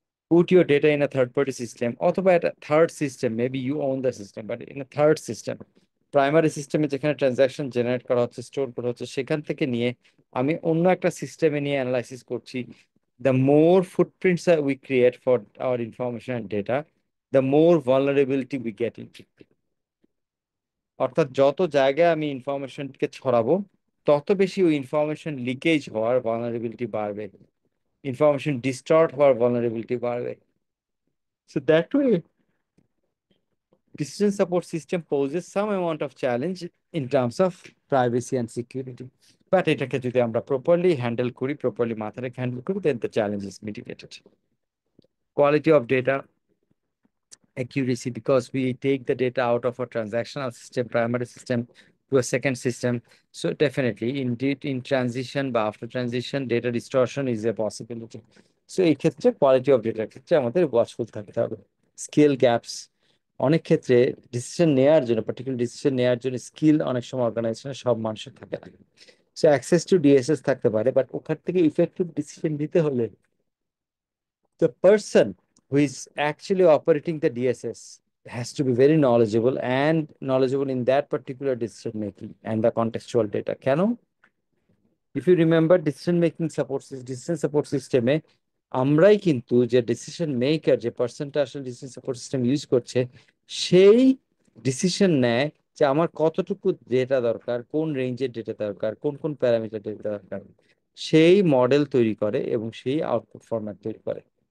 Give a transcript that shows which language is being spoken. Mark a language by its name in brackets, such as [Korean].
[English] put your data in a third party system [Bangla] অথবা একটা third system, [English] maybe you own the system, but in a third system, [Bangla] primary সিস্টেমে যেখানে transaction generate করা হচ্ছে, store করা হচ্ছে, সেখান থেকে নিয়ে আমি অন্য একটা সিস্টেমে নিয়ে অ্যানালাইসিস করছি, [English] The more footprints we create for our information and data, the more vulnerability we get in. [Bangla] অর্থাৎ যত জায়গায় আমি ইনফরমেশনকে ছড়াবো, তত বেশি ওই ইনফরমেশন লিকেজ হওয়ার ভালনারেবিলিটি বাড়বে, ইনফরমেশন ডিস্টর্ট হওয়ার ভালনারেবিলিটি বাড়বে। [English] So that way, decision support system poses some amount of challenge in terms of privacy and security. But [Bangla] এটাকে যদি আমরা properly handle করি, [English] properly মাথায় রেখে handle করি, then the challenge is mitigated. Quality of data accuracy, because we take the data out of a transactional system, primary system, to a second system. So definitely, indeed, in transition বা after transition, data distortion is a possibility. [Bangla] So এই ক্ষেত্রে quality of ডেটার ক্ষেত্রে আমাদের watchful থাকতে হবে। Skill gaps, অনেক ক্ষেত্রে ডিসিশন নেওয়ার জন্য, পার্টিকুলার ডিসিশন নেওয়ার জন্য স্কিল অনেক সময় অর্গানাইজেশনে সব মানুষের থাকে না। সো অ্যাক্সেস টু ডিএসএস থাকতে পারে, বাট ওখান থেকে ইফেক্টিভ ডিসিশন নিতে হলে [English] the person who is actually operating the DSS has to be very knowledgeable and knowledgeable in that particular decision making and the contextual data. Can if you remember decision support system [Bangla] আমরাই কিন্তু যে decision maker, যে পার্সনটা আসলে decision support system use করছে, সেই decision নেয় যে আমার কতটুকু ডেটা দরকার, কোন রেঞ্জের ডেটা দরকার, কোন কোন প্যারামিটার ডেটা দরকার, সেই মডেল তৈরি করে এবং সেই আউটপুট ফরম্যাট তৈরি করে।